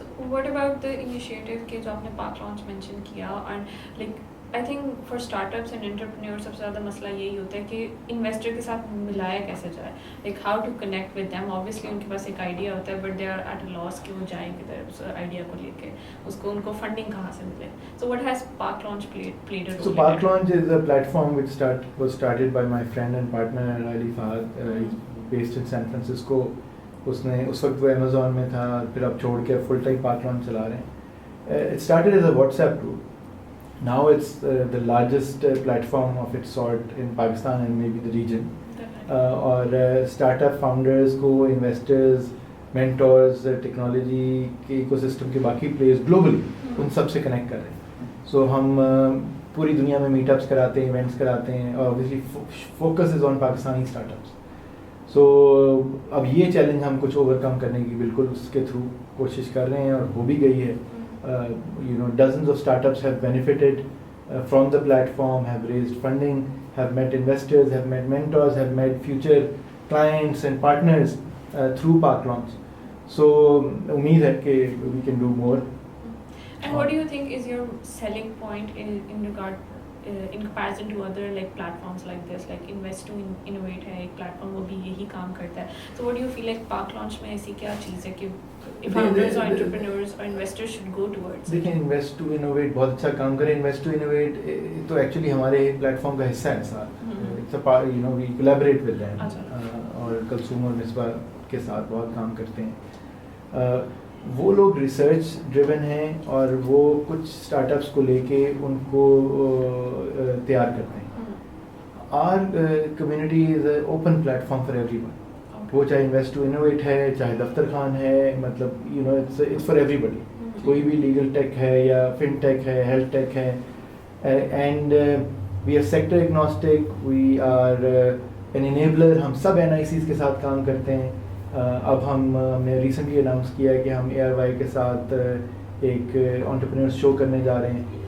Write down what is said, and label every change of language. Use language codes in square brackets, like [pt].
[en] What about the initiative [ur] کہ جو آپ نے پاک لانچ مینشن کیا, [en] and like I think for startups and entrepreneurs [ur] سب سے زیادہ مسئلہ یہی ہوتا ہے کہ انویسٹر کے ساتھ ملایا کیسے جائے, [en] like how to connect with them. [ur] Obviously ان کے پاس ایک آئیڈیا ہوتا ہے [en] but they are at a loss [ur] کہ وہ جائیں کدھر اس آئیڈیا کو لے کے, ان کو فنڈنگ کہاں سے ملے. [en] So what has Pak Launch played a role? So Pak Launch is a platform which was started by my friend and partner Ali Fahad. He's based in San Francisco. [ur] اس نے اس وقت وہ امیزون میں تھا, پھر اب چھوڑ کے فل ٹائم پاک لانچ چلا رہے ہیں. [en] It started as a WhatsApp group, now it's the largest platform of its sort in Pakistan and may be the region. [ur] اور اسٹارٹ اپ فاؤنڈرز کو, انویسٹرز, مینٹورز, ٹیکنالوجی کے ایکو سسٹم کے باقی players globally, ان سب سے connect کر رہے ہیں. سو ہم پوری دنیا میں میٹ اپس کراتے ہیں, ایونٹس کراتے ہیں, اور [en] Obviously focus is on Pakistani startups. [ur] سو اب یہ چیلنج ہم کچھ اوور کم کرنے کی بالکل اس کے تھرو کوشش کر رہے ہیں, اور ہو بھی گئی ہے. [en] Dozens of start ups have benefited from the platform, have raised funding, have met investors, have met mentors, have met future clients and partners through Pak launch. [ur] سو امید ہے کہ [en] We can do more. And what do you think is your selling point in regard in comparison to other like platforms like this, like Invest to Innovate ہے ایک platform, [ur] وہ بھی یہی کام کرتا ہے. [en] So what do you feel like Pak Launch [ur] میں ایسی کیا چیز ہے کہ [en] founders اور entrepreneurs اور investors should go towards? [ur] دیکھیں Invest to Innovate بہت اچھا کام کرے. Invest to Innovate تو ایکچولی ہمارے پلیٹفارم کا حصہ ہے ساتھ. [en] We collaborate with them, [ur] اور کلثوم اور مصباح کے ساتھ بہت کام کرتے ہیں. وہ لوگ ریسرچ ڈریون ہیں, اور وہ کچھ اسٹارٹ اپس کو لے کے ان کو تیار کرتے ہیں. [en] Our community is a open platform for everyone. [ur] وہ چاہے انویسٹ ٹو انوویٹ ہے, چاہے دفتر خان ہے, مطلب [en] It's for everybody. [ur] کوئی بھی لیگل ٹیک ہے یا فن ٹیک ہے, ہیلتھ ٹیک ہے, [en] And we are sector agnostic, we are an enabler. [ur] ہم سب NICs کے ساتھ کام کرتے ہیں. اب ہم نے ریسنٹلی اناؤنس کیا ہے کہ ہم ARY کے ساتھ ایک انٹرپرینور شو کرنے جا رہے ہیں.